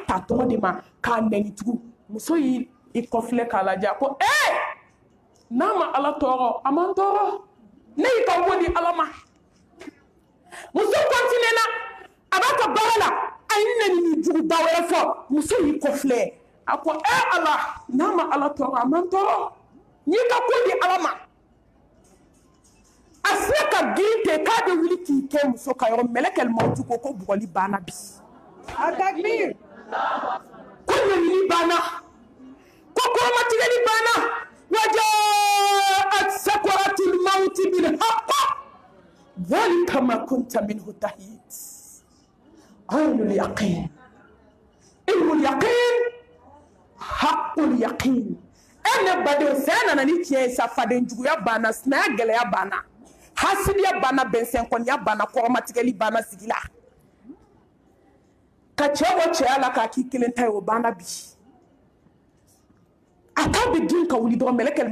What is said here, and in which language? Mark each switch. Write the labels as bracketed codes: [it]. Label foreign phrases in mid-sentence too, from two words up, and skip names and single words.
[bm] ta tɔgɔ de ma k'a nɛnitugu muso y'i kɔfilɛ k'a lajɛ a ko n'a ma ala tɔɔrɔ a man tɔɔrɔ ne y'i ka wo di ala ma muso kɔntinena a b'a ka baara la a ye nɛnijuguba wɛrɛ fɔ muso y'i kɔfilɛ a ko ala n'a ma ala tɔɔrɔ a man tɔɔrɔ n y'i ka ko di ala ma a sera ka girin ten k'a bɛ wuli k'i kɛ muso ka yɔrɔ mɛlɛkɛl mawutu ko bugɔli banna bi a takbir ko ɲɛɲini banna ko kɔrɔmatigɛli banna [ar] وجاءت سكرة الموت بالحق ذلك ما كنت منه تحيد عين اليقين علم اليقين حق اليقين [bm] ne badenw sɛ nana ni tiɲɛ ye sa fadenjuguya banna sinaya gɛlɛya banna hasidiya banna bɛnsɛnkɔniya banna kɔrɔmatigɛli banna sigi la ka cɛ bɔ cɛya la k'a k'i kelen ta ye o banna bi a k'a bɛ girin ka wuli dɔrɔn mɛlɛkɛl